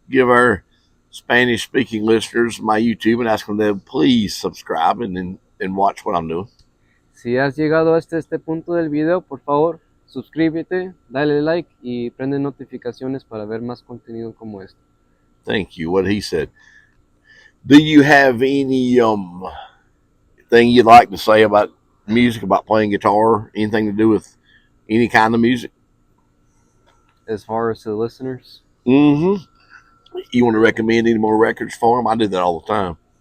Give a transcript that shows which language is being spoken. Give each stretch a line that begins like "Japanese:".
English: Give our Spanish-speaking listeners my YouTube and ask them to please subscribe and watch what I'm doing.
Spanish: Si has llegado hasta este punto del video, por favor, suscríbete, dale like y prende notificaciones para ver más contenido como este.
English: Thank you. What he said. Do you have any thing you'd like to say about music, about playing guitar, anything to do with any kind of music? As far as to the listeners? You want to recommend any more records for them? I do that all the time.